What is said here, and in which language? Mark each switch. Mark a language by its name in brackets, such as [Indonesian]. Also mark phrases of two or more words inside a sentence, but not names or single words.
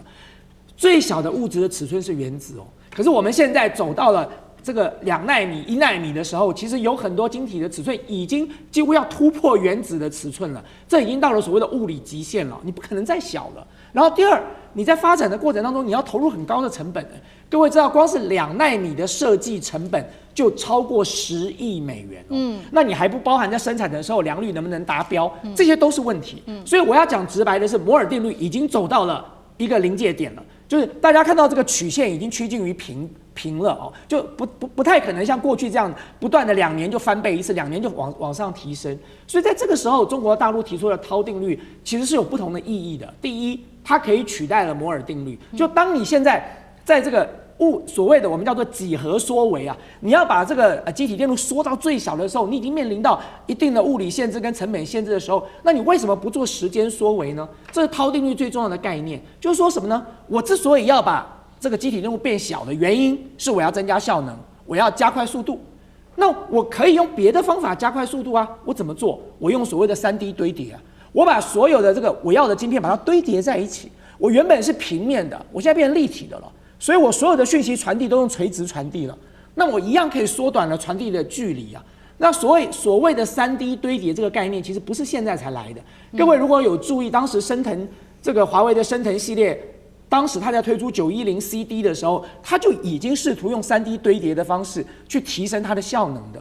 [Chinese] 最小的物質的尺寸是原子哦，可是我們現在走到了這個2奈米、1奈米的時候，其實有很多晶體的尺寸已經幾乎要突破原子的尺寸了，這已經到了所謂的物理極限了，你不可能再小了。然後第二，你在發展的過程當中，你要投入很高的成本。各位知道，光是2奈米的設計成本就超過10億美元哦。那你還不包含在生產的時候良率能不能達標，這些都是問題。所以我要講直白的是，摩爾定律已經走到了一個臨界點了，就是大家看到這個曲線已經趨近於平了哦，就不太可能像過去這樣不斷的2年就翻倍一次，2年就往上提升。所以在這個時候，中國大陸提出的濤定律其實是有不同的意義的。第一，它可以取代了摩爾定律，就當你現在在這個所謂的我們叫做幾何縮微啊，你要把這個基體電路縮到最小的時候，你已經面臨到一定的物理限制跟成本限制的時候，那你為什麼不做時間縮微呢？這是濤定律最重要的概念，就是說什麼呢？我之所以要把這個基體電路變小的原因是我要增加效能，我要加快速度。那我可以用別的方法加快速度啊，我怎麼做？我用所謂的3D 堆疊啊，我把所有的這個我要的晶片把它堆疊在一起。我原本是平面的，我現在變成立體的了，所以我所有的讯息傳遞都用垂直傳遞了，那我一樣可以縮短了傳遞的距離啊。那所謂的3D 堆疊這個概念，其實不是現在才來的。各位如果有注意，當時昇騰這個華為的昇騰系列，當時他在推出910CD 的時候，他就已經試圖用3D 堆疊的方式去提升它的效能的。